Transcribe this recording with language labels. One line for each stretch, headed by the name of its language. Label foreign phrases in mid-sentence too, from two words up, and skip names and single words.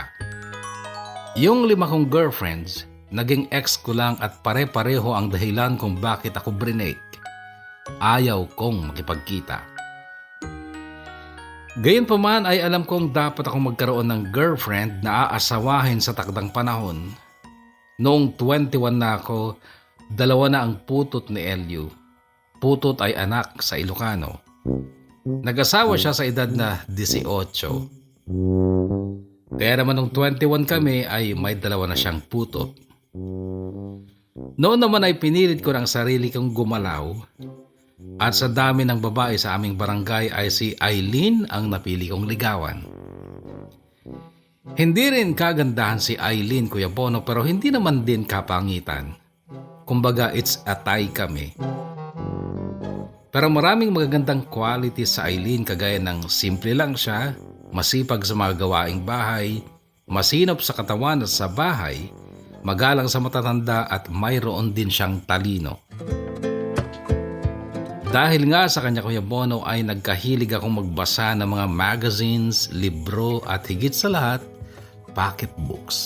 Filipino: Yung 5 kong girlfriends, naging ex ko lang at pare-pareho ang dahilan kung bakit ako brinake. Ayaw kong makipagkita. Gayunpaman ay alam kong dapat akong magkaroon ng girlfriend na aasawahin sa takdang panahon. Noong 21 na ako, 2 na ang putot ni Elio. Putot ay anak sa Ilocano. Nag-asawa siya sa edad na 18. Kaya naman nung 21 kami ay may 2 na siyang putot. Noon naman ay pinilit ko ng sarili kong gumalaw at sa dami ng babae sa aming barangay ay si Eileen ang napili kong ligawan. Hindi rin kagandahan si Eileen, Kuya Bono, pero hindi naman din kapangitan. Kumbaga
English: it's a tie
Filipino: kami. Pero maraming magagandang qualities sa Eileen kagaya ng simple lang siya, masipag sa mga gawaing bahay, masinop sa katawan at sa bahay, magalang sa matatanda at mayroon din siyang talino. Dahil nga sa kanya, Kuya Bono, ay nagkahilig akong magbasa ng mga magazines, libro at higit sa lahat, pocketbooks.